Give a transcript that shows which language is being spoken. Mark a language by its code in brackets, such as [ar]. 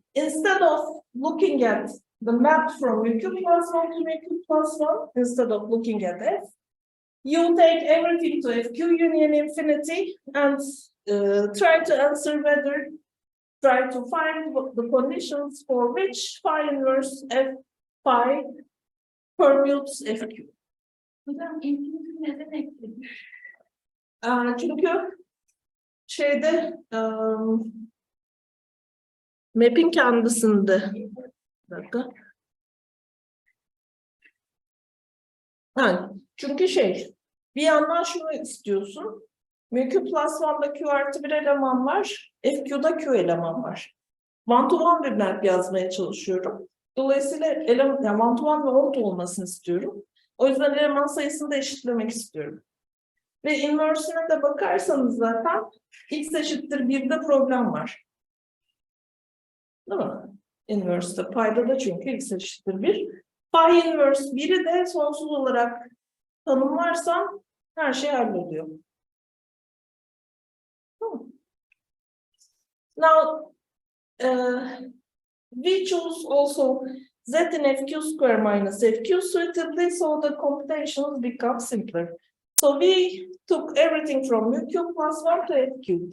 [en] Instead of looking at the map from mu cube plus 1 to mu cube plus 1, instead of looking at F, you take everything to FQ union infinity and try to answer whether, try to find the conditions for which phi inverse F phi permutes FQ. [tr] Hocam infinity neden ekledim? Çünkü şeyde map'in kendisinde bir dakika. Yani, çünkü bir yandan şunu istiyorsun. Mu Q plus 1'da Q artı 1 eleman var. FQ'da Q eleman var. One to one bir map yazmaya çalışıyorum. Dolayısıyla yani one to one ve odd olmasını istiyorum. O yüzden eleman sayısını da eşitlemek istiyorum. Ve inverse'ine de bakarsanız zaten x eşittir 1'de problem var. Değil mi? Inverse'de payda da çünkü x eşittir 1. Phi inverse 1'i de sonsuz olarak tanımlarsam her şey halloluyor. [en] Now, we choose also z in FQ square minus FQ suitably, so the computations become simpler. So we took everything from mu Q plus 1 to FQ.